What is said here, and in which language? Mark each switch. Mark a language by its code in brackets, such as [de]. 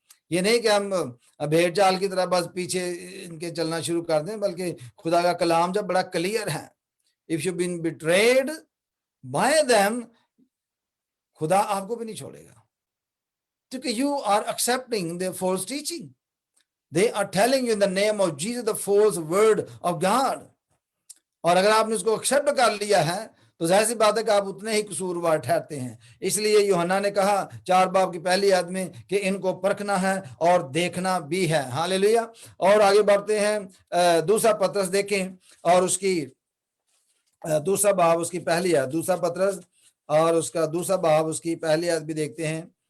[ur] یہ نہیں کہ ہم بھیڑ چال کی طرح بس پیچھے ان کے چلنا شروع کر دیں, بلکہ خدا کا کلام جب بڑا کلیئر ہے, [en] if you've been betrayed by them, [ur] خدا آپ کو بھی نہیں چھوڑے گا, کیونکہ [en] you are accepting their false teaching. They are telling you in the name of Jesus the false word of God. [ur] اور اگر آپ نے اس کو ایکسپٹ کر لیا ہے تو ظاہر سی بات ہے کہ آپ اتنے ہی قصوروار ٹھہرتے ہیں. اس لیے یوحنا نے کہا 4 باب کی پہلی آیت میں کہ ان کو پرکھنا ہے اور دیکھنا بھی ہے. ہاللیلویا. اور آگے بڑھتے ہیں, دوسرا پترس دیکھیں, اور اس کی دوسرا باب اس کی پہلی آیت, دوسرا پترس اور اس کا دوسرا باب اس کی پہلی آیت بھی دیکھتے ہیں.